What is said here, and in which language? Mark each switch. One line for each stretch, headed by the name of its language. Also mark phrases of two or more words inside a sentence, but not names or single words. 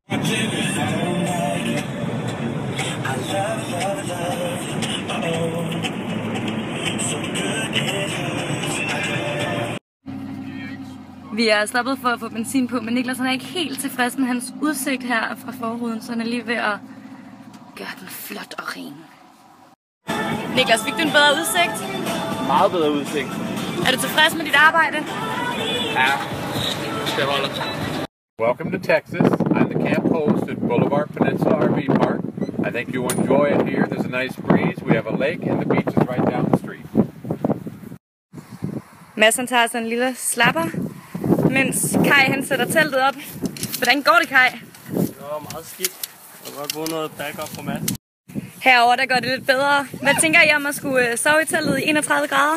Danish: Vi er stoppet for at få benzin på, men Niklas han er ikke helt tilfreds med hans udsigt her fra forruden, så han er lige ved at gøre den flot og ren. Niklas, fik du en bedre udsigt? Meget bedre udsigt. Er du tilfreds med dit arbejde? Ja, det holder.
English: Welcome to Texas. I'm the camp host at Boulevard Peninsula RV Park. I think you'll enjoy it here. There's a nice breeze. We have a lake and the beach is right down the street.
Danish: Mads han tager sådan en lille slapper, mens Kai han sætter teltet op. Hvordan går det, Kai? Det var meget skidt. Jeg har godt vundet noget backup på Mads. Herover der går det lidt bedre. Hvad tænker I om at skulle sove i teltet i 31 grader?